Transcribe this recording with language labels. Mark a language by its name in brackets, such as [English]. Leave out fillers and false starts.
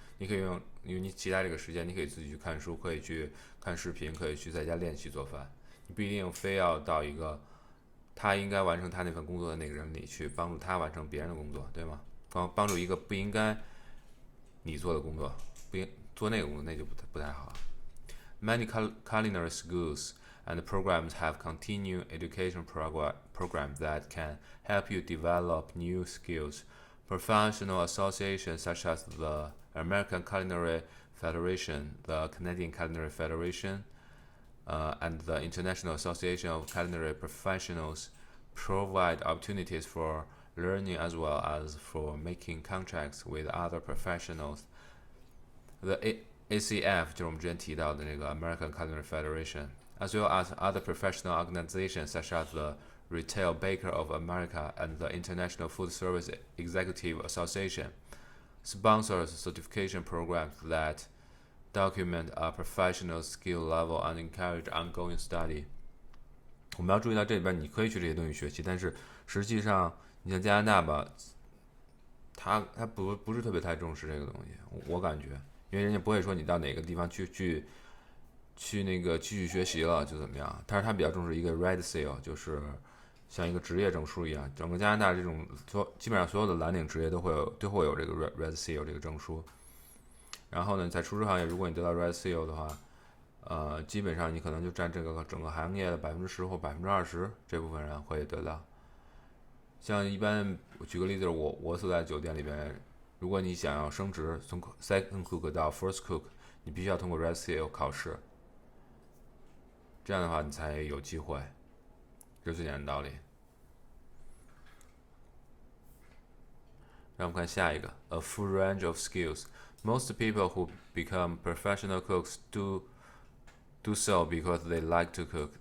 [Chinese] 你可以用，因为你其他这个时间，你可以自己去看书，可以去看视频，可以去在家练习做饭。你不一定非要到一个他应该完成他那份工作的那个人里去帮助他完成别人的工作，对吗？帮助一个不应该你做的工作，不应做那个工作，那就不太好。 [English] Many culinary schools and programs have continuing education programs that can help you develop new skills. Professional associations such as the American Culinary Federation, the Canadian Culinary Federation, and the International Association of Culinary Professionals provide opportunities for learning as well as for making contracts with other professionals. The ACF 就是我们之前提到的那个 American Culinary Federation, as well as other professional organizations such as the Retail Baker of America and the International Food Service Executive Association, sponsors certification programs that document a professional skill level and encourage ongoing study. [Chinese] 我们要注意到这里边你可以去这些东西学习，但是实际上你像加拿大吧，他不是特别太重视这个东西，我感觉，因为人家不会说你到哪个地方去那个继续学习了就怎么样，但是他比较重视一个 red seal， 就是像一个职业证书一样，整个加拿大这种基本上所有的蓝领职业都会有这个 red seal 这个证书。然后呢，在厨师行业，如果你得到 red seal 的话，基本上你可能就占这个整个行业的10%或20%，这部分人会得到。像一般，我举个例子，我所在的酒店里边，如果你想要升职，从 second cook 到 first cook， 你必须要通过 red seal 考试，这样的话你才有机会，这是最简单的道理。 [English] 让我们看下一个，a full range of skills. Most people who become professional cooks do so because they like to cook.